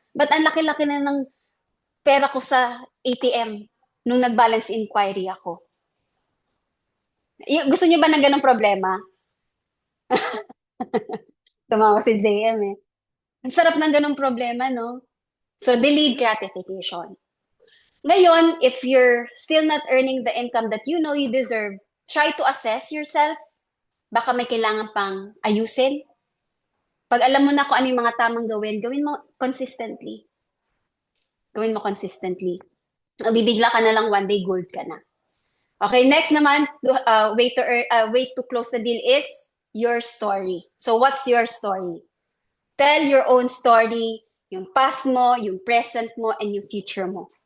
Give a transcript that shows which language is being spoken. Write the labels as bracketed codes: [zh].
[tl] Ba't ang laki-laki na ng pera ko sa ATM nung nag-balance inquiry ako? Gusto niyo ba ng ganong problema? Tumawa si JM eh. Ang sarap ng ganong problema, no? [en] So, delayed gratification. Ngayon, if you're still not earning the income that you know you deserve, try to assess yourself. [tl] Baka may kailangan pang ayusin. Pag alam mo na kung ano yung mga tamang gawin, gawin mo consistently. Gawin mo consistently. Bibigla ka na lang, [en] one day [tl] gold ka na. [en] Okay, next naman, way to close the deal is your story. So what's your story? Tell your own story, yung past mo, yung present mo, and yung future mo.